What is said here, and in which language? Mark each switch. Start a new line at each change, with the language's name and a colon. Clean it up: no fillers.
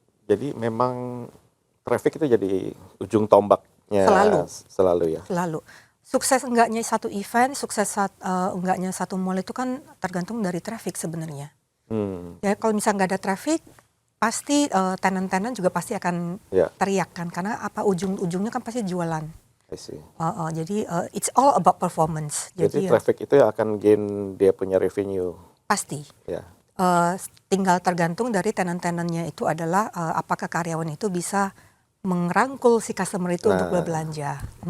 Indonesian: Jadi memang traffic itu jadi ujung tombaknya selalu ya? Selalu. Sukses enggaknya satu event, sukses enggaknya satu mall itu kan tergantung dari traffic sebenarnya. Ya kalau misalnya nggak ada traffic, pasti tenant-tenant juga pasti akan teriak kan, karena apa ujung-ujungnya kan pasti jualan. Jadi
English: it's all about performance.
Indonesian: Jadi traffic itu akan gain dia punya revenue. Pasti. Tinggal tergantung dari tenant-tenantnya itu adalah apakah karyawan itu bisa merangkul si customer itu untuk berbelanja.